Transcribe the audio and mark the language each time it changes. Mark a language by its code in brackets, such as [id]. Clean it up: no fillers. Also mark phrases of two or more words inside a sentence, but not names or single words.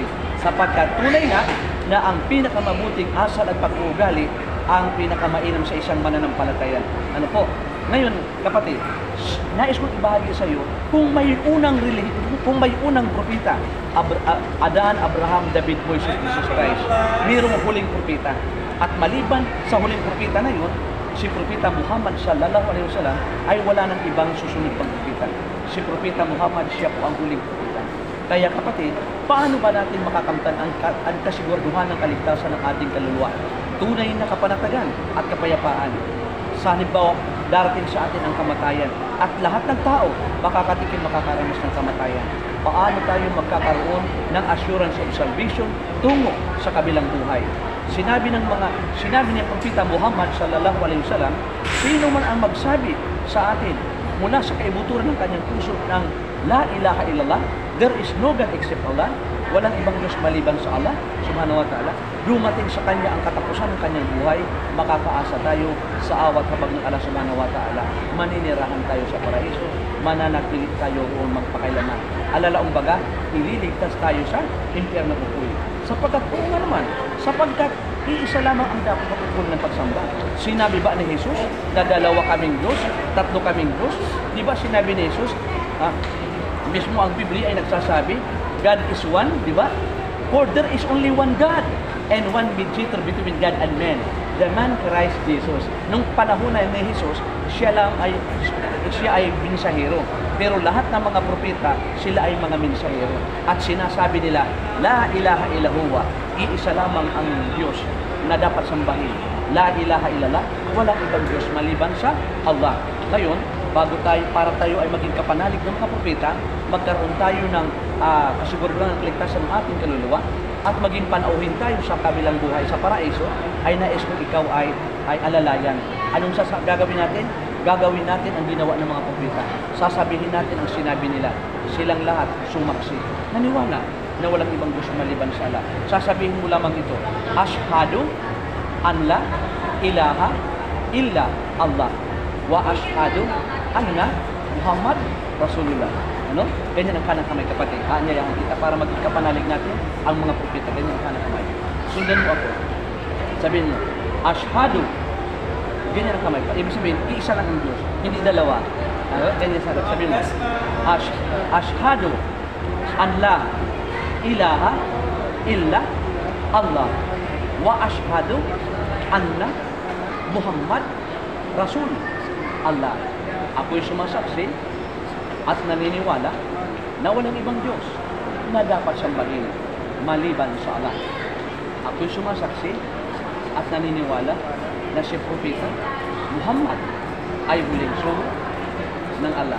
[tl] Sapagkat tunay na ang pinakamabuting asal at pag-uugali ang pinakamainam sa isang mananampalataya. Ano po? Ngayon, kapatid, nais kong ibahagi sa iyo kung may unang propeta, Adan, Abraham, David, Moises, Jesus Christ, mayroong huling propeta. At maliban sa huling propeta na yun, si propeta Muhammad [ar] صلى الله عليه وسلم [tl] ay wala ng ibang susunod pang propeta. Si propeta Muhammad, siya po ang huling propeta. Kaya kapatid, paano ba natin makakamtan ang kasiguraduhan ng kaligtasan ng ating kaluluwa? Tunay na kapanatagan at kapayapaan. Sa halimbawa, darating sa atin ang kamatayan at lahat ng tao makakatikim, makakaranas ng kamatayan. Paano tayo magkakaroon ng [en] assurance of salvation [tl] tungo sa kabilang buhay? Sinabi ni Propeta Muhammad [ar] صلى الله عليه وسلم, [tl] sino man ang magsabi sa atin mula sa kaibuturan ng kanyang puso ng [ar] لا إله إلا الله, [en] there is no God except Allah, [tl] walang ibang Diyos maliban sa Allah [ar] سبحانه وتعالى, [tl] dumating sa kanya ang katapusan ng kanyang buhay, makakaasa tayo sa awat habag ng Allah [ar] سبحانه وتعالى, [tl] maninirahan tayo sa paraiso, mananatilit tayo o magpakailanman. Alalaong baga, ililigtas tayo sa impyerno upoy. Sapagkat oo nga naman, sapagkat iisa lamang ang dapat matutunan ng pagsamba. Sinabi ba ni Jesus na dalawa kaming Diyos, tatlo kaming Diyos? Di ba sinabi ni Jesus, mismo ang Biblia ay nagsasabi, [en] God is one, [tl] di ba? [en] For there is only one God and one mediator between God and man, the man Christ Jesus. [tl] Nung panahon na ni Jesus, siya ay mensahero. Pero lahat ng mga propeta, sila ay mga mensahero. At sinasabi nila, [ar] لا إله إلا هو, [tl] iisa lamang ang Diyos na dapat sambahin. [ar] لا إله إلا الله, [tl] walang ibang Diyos maliban sa Allah. Ngayon, para tayo ay maging kapanalig ng mga propeta, magkaroon tayo ng kasiguruhan ng kaligtasan ng ating kaluluwa, at maging panauhin tayo sa kabilang buhay sa paraiso, ay nais kong ikaw ay alalayan. Anong gagawin natin? Gagawin natin ang ginawa ng mga propeta. Sasabihin natin ang sinabi nila. Silang lahat sumaksi. Naniwala na walang ibang Diyos maliban sa Allah. Sasabihin mo lamang ito, [ar] أشهد أن لا إله إلا الله وأشهد أن محمدا رسول الله. [tl] Ano? Ganyan ang kanang kamay, kapatid. Aanyayahan kita para maging kapanalig natin ang mga propeta. Ganyan ang kanang kamay. Sundan mo ako. Sabihin mo, Ashhadu. Ganyan ang kamay. Ibig sabihin, iisa lang ang Diyos. Hindi dalawa. Ano? Ganyan sabihin mo. [ar] أشهد أن لا إله إلا الله وأشهد أن محمدا رسول الله. [tl] Ako'y sumasaksi at naniniwala na walang ibang Diyos na dapat sambahin maliban sa Allah. Ako'y sumasaksi at naniniwala na si Propeta Muhammad ay huling sugo ng Allah.